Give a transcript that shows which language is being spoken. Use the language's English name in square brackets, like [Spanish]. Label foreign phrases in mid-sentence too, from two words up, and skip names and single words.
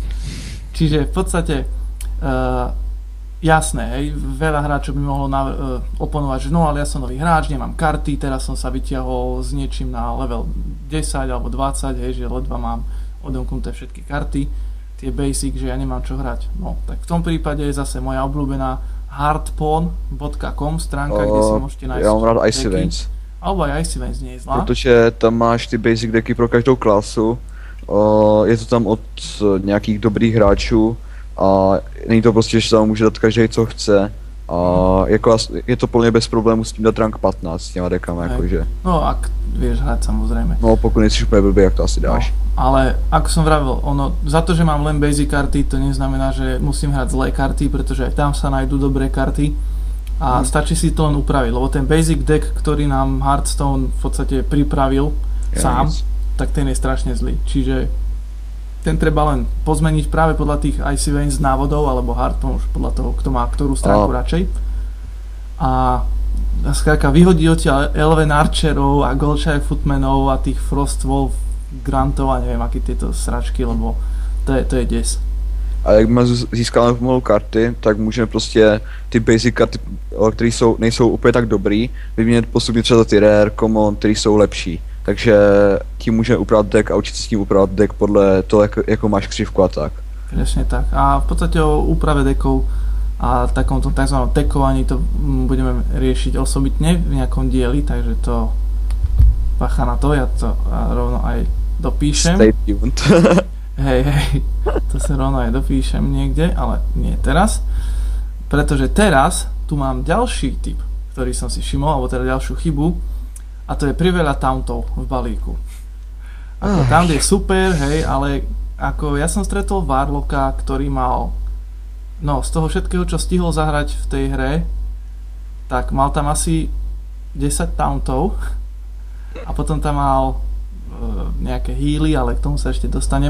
[Slovak] Čiže v podstate jasné, hej, veľa hráčov by mohlo oponovať, že no ale ja som nový hráč, nemám karty, teraz som sa vyťahol s niečím na level 10 alebo 20, hej, že ledva mám odomknuté všetky karty, tie basic, že ja nemám čo hrať. No, tak v tom prípade je zase moja obľúbená hardpawn.com stránka, kde si môžete nájsť. [Czech] Já mám rád Icy Veins. [Slovak] Alebo aj Icy Veins nie je zlá. [Czech] Protože tam máš ty basic decky pro každou klasu, je to tam od nějakých dobrých hráčů, a není to prostě, že tam může dát každý, co chce. A jako je to plně bez problémů s tím dát rank 15 s těma dekama, jakože. No, [Slovak] ak vieš hrať, samozrejme. No, [Czech] pokud nejsi úplně blbý, jak to asi dáš. No, [Slovak] ale ako som vravel, za to, že mám len basic karty, to neznamená, že musím hrať zlé karty, pretože aj tam sa nájdú dobré karty. A stačí si to len upraviť, lebo ten basic deck, ktorý nám Hearthstone v podstate pripravil sám, tak ten je strašne zlý. Čiže ten treba len pozmeniť práve podľa tých Icy Veins návodov, alebo Hardpawn, už podľa toho, kto má ktorú stránku radšej. A skrátka vyhodí odtiaľ Elven Archerov a Goldshire Footmanov a tých Frostwolf Grantov a neviem aký tieto sračky, lebo to je des. [Czech] A jak získáme pomalu karty, tak můžeme prostě ty basic karty, které nejsou úplně tak dobrý, vyměnit postupně třeba za ty [English] rare, common, [Czech] které jsou lepší. Takže tím můžeme upravit deck a učit se s tím upravit deck podle toho, jako máš křivku a tak. [Slovak] Presne tak. A v podstate o úprave deckov a takomto tzv. Tekovaní to budeme riešiť osobitne v nejakom dieli, takže to bacha na to, ja to rovno aj dopíšem. [English] Stay tuned. [Slovak] Hej, to sa rovno aj dopíšem niekde, ale nie teraz. Pretože teraz tu mám ďalší typ, ktorý som si všimol, alebo teda ďalšiu chybu, a to je priveľa tauntov v balíku. Ako taunt je super, hej, ale ako ja som stretol Warlocka, ktorý mal, no z toho všetkého, čo stihol zahrať v tej hre, tak mal tam asi 10 tauntov a potom tam mal nejaké healy, ale k tomu sa ešte dostanem.